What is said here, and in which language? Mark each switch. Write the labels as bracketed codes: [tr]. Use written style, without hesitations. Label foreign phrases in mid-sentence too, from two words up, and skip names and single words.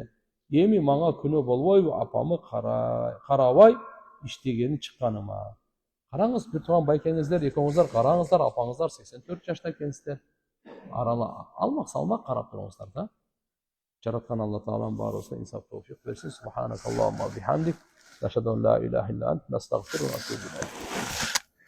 [ky] Эми мага күнөө болбойбу апамы карабай иштегени чыкканыма? Караңыз, бир тууган байкеңиздер, экөөңүздөр караңыздар, апаңыздар 84 жашта экенсиздер. Алмак салмак карап туруңуздар да. Жараткан Алла Таалам баарыбызга инсаф товфик берсин. [ar] سبحانك اللهم بحمدك نشهد أن لا إله إلا أنت نستغفرك وأتوب إليك.